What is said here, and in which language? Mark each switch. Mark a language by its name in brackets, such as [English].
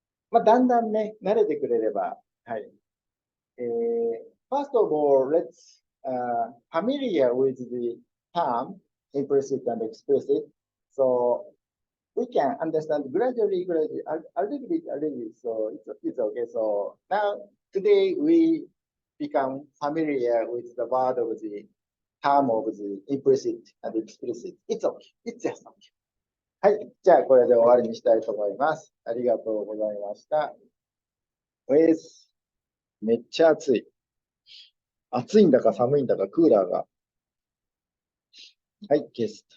[Japanese] まあ、だんだんね、慣れてくれれば。はい。 [English] First of all, let's familiar with the term implicit and explicit. So we can understand gradually, a little bit. So it's okay. So now, today we become familiar with the word of the term of the implicit and explicit. It's okay. It's just okay. [Japanese] はい。じゃあ、これで終わりにしたいと思います。ありがとうございました。めっちゃ暑い。暑いんだか寒いんだかクーラーが。はい、消す。